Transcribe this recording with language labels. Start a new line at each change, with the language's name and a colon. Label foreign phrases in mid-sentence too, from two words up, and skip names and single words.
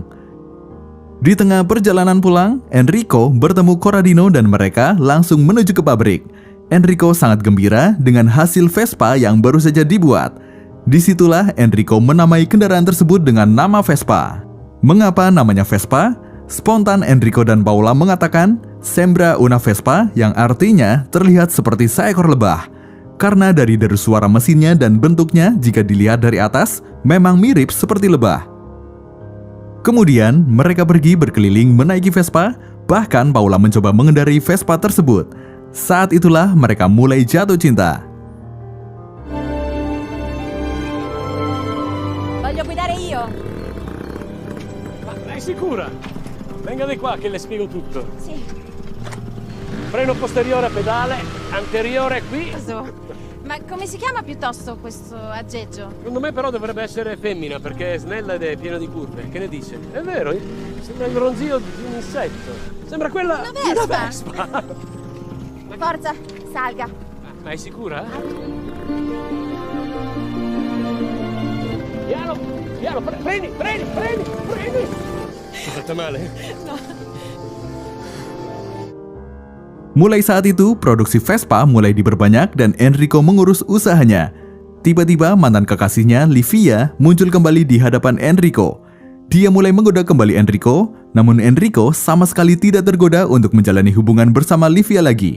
Indonesian: Di tengah perjalanan pulang, Enrico bertemu Corradino dan mereka langsung menuju ke pabrik. Enrico sangat gembira dengan hasil Vespa yang baru saja dibuat. Disitulah Enrico menamai kendaraan tersebut dengan nama Vespa. Mengapa namanya Vespa? Spontan Enrico dan Paola mengatakan,
Italian: sembra una Vespa,
Indonesian: yang artinya terlihat seperti seekor lebah. Karena dari deru suara mesinnya dan bentuknya jika dilihat dari atas, memang mirip seperti lebah. Kemudian, mereka pergi berkeliling menaiki Vespa, bahkan Paola mencoba mengendarai Vespa tersebut. Saat itulah mereka mulai jatuh cinta.
Italian: Voglio guidare io. Ma lei sicura? Venga di qua che le spiego tutto. Sì. Freno posteriore a pedale, anteriore qui. Ma come si chiama piuttosto questo aggeggio? Secondo me però dovrebbe essere femmina perché è snella ed è piena di curve. Che ne dice? È vero, sembra il ronzio di un insetto. Sembra quella Una di una vespa. vespa. Forza, salga. Ma è sicura? Piano, freni! Ti fatta male?
Indonesian: Mulai saat itu, produksi Vespa mulai diperbanyak dan Enrico mengurus usahanya. Tiba-tiba mantan kekasihnya, Livia, muncul kembali di hadapan Enrico. Dia mulai menggoda kembali Enrico, namun Enrico sama sekali tidak tergoda untuk menjalani hubungan bersama Livia lagi.